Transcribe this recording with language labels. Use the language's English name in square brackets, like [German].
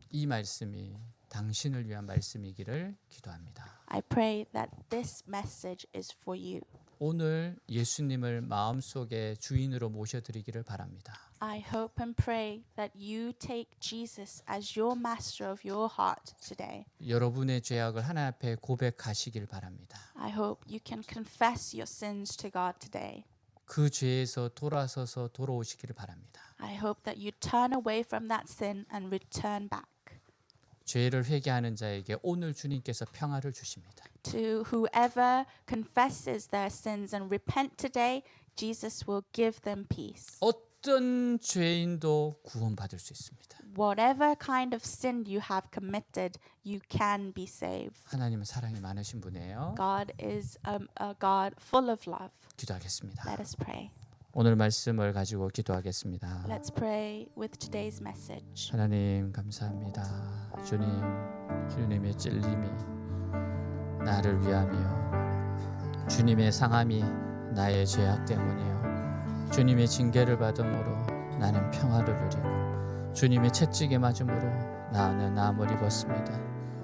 [Korean] 이 말씀이 당신을 위한 말씀이기를 기도합니다. [English] I pray that this message is for you. [Korean] 오늘 예수님을 마음속에 주인으로 모셔드리기를 바랍니다. [English] I hope and pray that you take Jesus as your master of your heart today. [Korean] 여러분의 죄악을 하나님 앞에 고백하시길 바랍니다. [English] I hope you can confess your sins to God today. [Korean] 그 죄에서 돌아서서 돌아오시기를 바랍니다. [English] I hope that you turn away from that sin and return back. [Korean] 죄를 회개하는 자에게 오늘 주님께서 평화를 주십니다. [English] To whoever confesses their sins and repent today, Jesus will give them peace. [Korean] 어떤 죄인도 구원받을 수 있습니다. [English] Whatever kind of sin you have committed, you can be saved. [Korean] 하나님은 사랑이 많으신 분이에요. [English] God is a God full of love. [Korean] 기도하겠습니다. [English] Let us pray. [Korean] 오늘 말씀을 가지고 기도하겠습니다. [English] Let's pray with today's message. [Korean] 하나님 감사합니다. 주님의 찔림이 나를 위함이요 주님의 상함이 나의 죄악 때문이요 주님의 징계를 받음으로 나는 평화를 누리고 주님의 채찍에 맞음으로 나는 나음을 입었습니다.